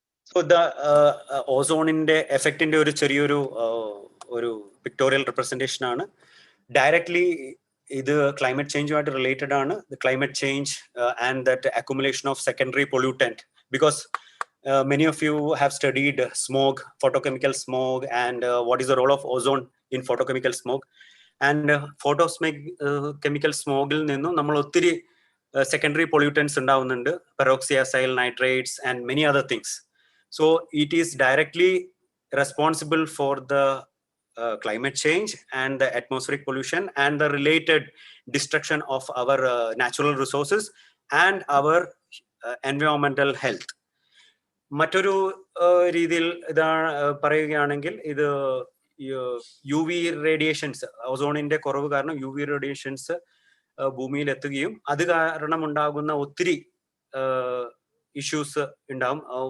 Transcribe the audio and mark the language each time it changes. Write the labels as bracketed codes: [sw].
[ml] So the ഓസോണിന്റെ എഫക്റ്റിന്റെ ഒരു ചെറിയൊരു pictorial representation ആണ്. ഡയറക്ട്ലി ഇത് ക്ലൈമറ്റ് ചേഞ്ചുമായിട്ട് റിലേറ്റഡ് ആണ്. [en] Climate change and that accumulation of secondary pollutant, because many of you have studied smog, photochemical smog, and what is the role of ozone in photochemical smog. [ml] And chemical സ്മോഗിൽ നിന്നും നമ്മൾ ഒത്തിരി secondary pollutants ഉണ്ടാവുന്നുണ്ട്, [en] peroxyacid nitrates and many other things. So it is directly responsible for the climate change and the atmospheric pollution and the related destruction of our natural resources and our environmental health. [ml] മറ്റൊരു രീതിയിൽ ഇതാണ് പറയുകയാണെങ്കിൽ, ഇത് UV radiations, ഓസോണിന്റെ കുറവ് കാരണം UV radiations ഭൂമിയിൽ എത്തുകയും അത് കാരണം ഉണ്ടാകുന്ന ഒത്തിരി issues ഉണ്ടാവും.